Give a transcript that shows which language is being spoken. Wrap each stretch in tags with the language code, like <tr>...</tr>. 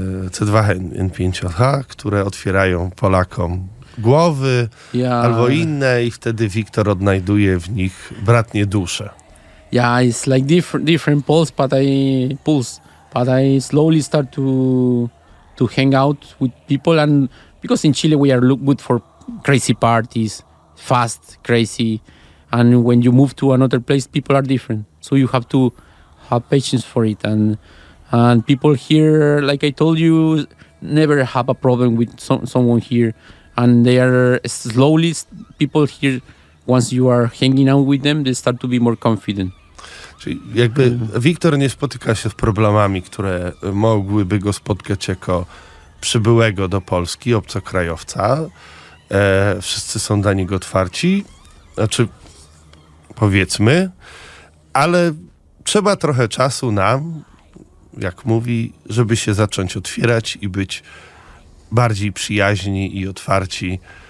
<pl>C2N5H, które otwierają Polakom głowy albo inne, i wtedy Wiktor odnajduje w nich bratnie dusze.</pl> <en>Yeah, it's like different pulse, but I slowly start to hang out with people, and because in Chile we are good for crazy parties, fast, crazy, and when you move to another place, people are different. So you have to have patience for it, and people here, like I told you, never have a problem with someone here, and they are slowly people here. Once you are hanging out with them, they start to be more confident.</en> <pl>Czyli jakby Wiktor nie spotyka się z problemami, które mogłyby go spotkać jako przybyłego do Polski, obcokrajowca. Wszyscy są dla niego otwarci, znaczy powiedzmy, ale trzeba trochę czasu nam, jak mówi, żeby się zacząć otwierać i być bardziej przyjaźni i otwarci.</pl>